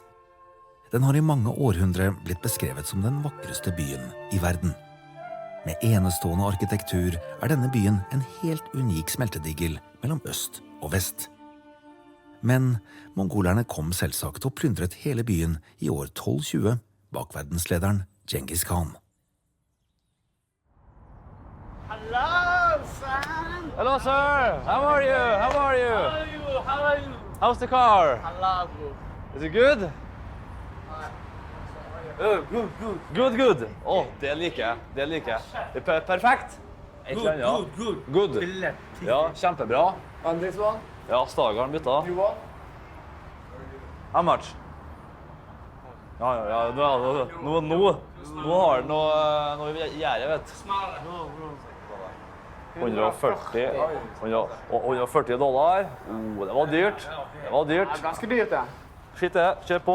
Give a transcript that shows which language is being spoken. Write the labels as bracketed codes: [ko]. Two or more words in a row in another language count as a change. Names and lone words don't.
[no] Den har I mange århundre blitt beskrevet som den vakreste byen I verden. Med enestående arkitektur er denne byen en helt unik smeltedigel mellom øst og vest. Men mongolerne kom selvsagt og plyndret hele byen I år 1220 bak verdenslederen Genghis Khan. [en] Hello, sir. How are you? How's the car? Is it good? Good. [no] Å, det liker jeg. Det er perfekt. Good. Ja, kjempebra. [en] And this one? [no] Ja, Stageren bytta. [en] How much? [no] Ja, nå har den noe gjære, vet du. 140 dollar. Det var dyrt. Ganske dyrt, det. Skitt det, kjør på.